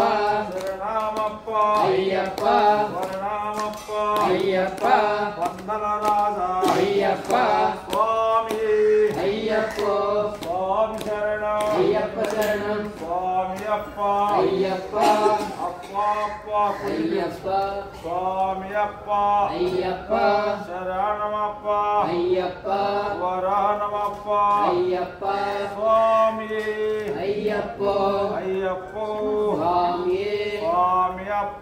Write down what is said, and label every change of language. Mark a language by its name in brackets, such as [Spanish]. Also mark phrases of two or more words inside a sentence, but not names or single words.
[Telugu] శరణమప్ప అయ్యప్ప వరణమప్ప అయ్యప్ప వందన రాజా అయ్యప్ప స్వామి అయ్యప్పో స్వామి శరణం అయ్యప్ప శరణం స్వామి అప్ప అయ్యప్ప అప్ప ಅಪ್ಪ [Kannada] ಅಯ್ಯಪ್ಪ ಸ್ವಾಮಿಯಪ್ಪ ಅಯ್ಯಪ್ಪ ಶರಣಮಪ್ಪ ಅಯ್ಯಪ್ಪ ವರನಮಪ್ಪ ಅಯ್ಯಪ್ಪ ಸ್ವಾಮಿ ಅಯ್ಯಪ್ಪ ಅಯ್ಯಪ್ಪ ಸ್ವಾಮಿ ಸ್ವಾಮಿಯಪ್ಪ